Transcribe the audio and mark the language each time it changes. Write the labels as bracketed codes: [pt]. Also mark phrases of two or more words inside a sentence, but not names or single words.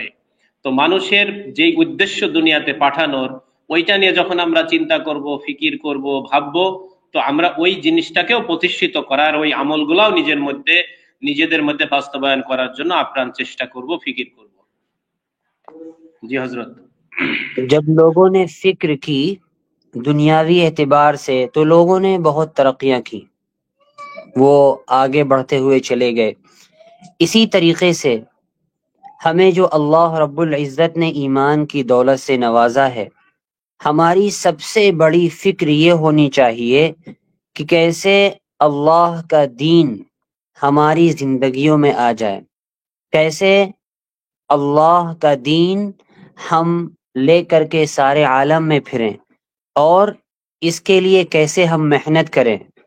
[bn] তো মানুষের যেই উদ্দেশ্য দুনিয়াতে পাঠানোর, ওইটা নিয়ে যখন আমরা চিন্তা করব, ফিকির করব, ভাববো, তো আমরা ওই জিনিসটাকেও প্রতিষ্ঠিত করার, ওই আমলগুলাও নিজেদের মধ্যে বাস্তবায়ন করার জন্য আপ্রাণ চেষ্টা করব, ফিকির করব। জি হযরত। [ur] جب لوگوں نے فکر کی دنیاوی اعتبار سے تو لوگوں نے بہت ترقیاں کی، وہ آگے بڑھتے ہوئے چلے گئے۔ اسی طریقے سے ہمیں جو اللہ رب العزت نے ایمان کی دولت سے نوازا ہے، ہماری سب سے بڑی فکر یہ ہونی چاہیے کہ کیسے اللہ کا دین ہماری زندگیوں میں آ جائے، کیسے اللہ کا دین ہم لے کر کے سارے عالم میں پھریں، اور اس کے لیے کیسے ہم محنت کریں،